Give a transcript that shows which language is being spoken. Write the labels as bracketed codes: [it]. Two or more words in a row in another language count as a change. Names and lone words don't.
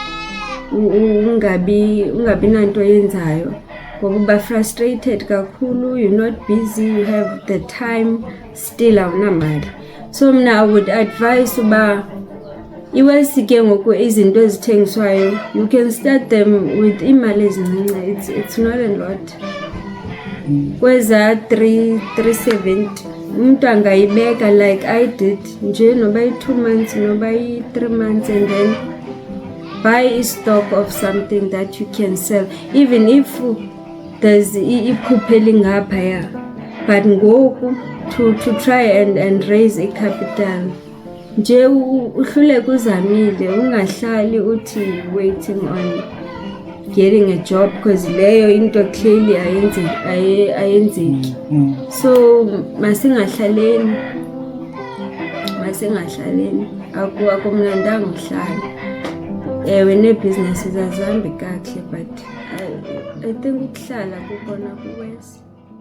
[xh] ungabi nanto yenzayo ngokuba frustrated kakhulu, [en] you're not busy, you have the time, still awunamali. [xh] So mna [en] I would advise [xh] uba iwesi ke ngoku izinto ezithengiswayo, [en] you can start them with [xh] imali ezincinci. [en] It's not a lot. [xh] Kweza 370 umuntu angayibeka [en] like I did nje, noba 2 months noba 3 months, and then buy a stock of something that you can sell, even if there's [xh] ikhupheli ngapha, [en] but ngoku to try and raise a capital. [xh] Nje uhluleke uzamile, ungahlali uthi [en] waiting on getting a job, [xh] because leyo into clearly ayenzeki. So masingahlaleni akumnandanga uhlala. Ewe nee-businesses azihambi kakuhle, [en] but I think [xh] ukuhlala kukhona kuwesi.